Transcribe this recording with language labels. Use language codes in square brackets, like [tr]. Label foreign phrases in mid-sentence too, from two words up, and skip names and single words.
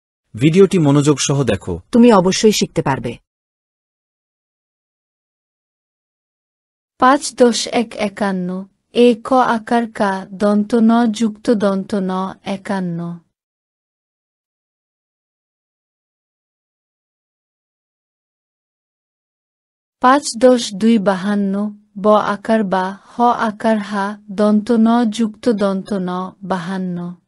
[bn] ভিডিওটি মনোযোগ সহ দেখো। তুমি অবশ্যই শিখতে পারবে। ৫-১ এ ক আকার কা দন্ত ন যুক্ত দন্ত ন ৫১। ৫-২ ৫২ ব আকার বা হ আকার হা দন্ত ন যুক্ত দন্ত ন ৫২।